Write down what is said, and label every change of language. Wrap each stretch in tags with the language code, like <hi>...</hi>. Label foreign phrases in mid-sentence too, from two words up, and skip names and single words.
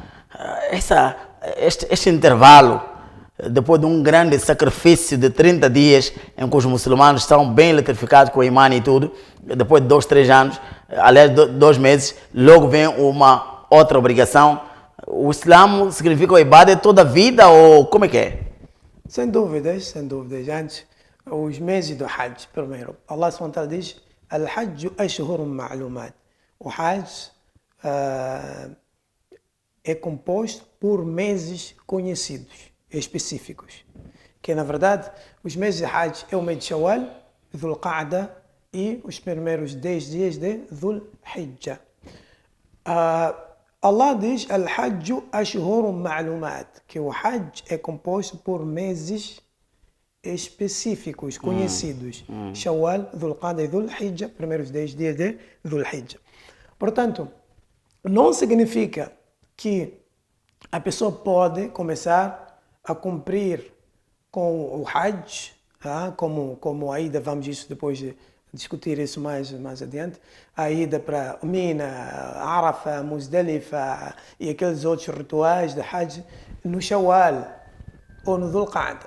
<pt>Este intervalo, depois de um grande sacrifício de 30 dias, em que os muçulmanos estão bem eletrificados com o imã e tudo, depois de 2, 3 anos, aliás, 2 meses, logo vem uma outra obrigação. O Islã significa o ibadah toda a vida, ou como é que é? Sem dúvidas, sem dúvidas. Antes, os meses do Hajj, primeiro, Allah SWT diz:</pt> <ar>"الحج أشهر معلومات".</ar> <pt>O Hajj é composto por meses conhecidos, específicos. Que, na verdade, os meses de Hajj é o mês de Shawwal, Dhul Qa'da e os primeiros 10 dias de Dhul Hijjah. Allah diz:</pt> <ar>"الحج أشهر معلومات",</ar> <pt>que o Hajj é composto por meses específicos, conhecidos. Shawwal, Dhul Qa'da e Dhul Hijjah, primeiros 10 dias de Dhul Hijjah. Portanto, não significa que a pessoa pode começar a cumprir com o Hajj, como a ida, vamos isso depois de discutir isso mais adiante, a ida para Mina, Arafah, Muzdalifa e aqueles outros rituais de Hajj no Shawwal ou no Dhul Qa'da.</pt>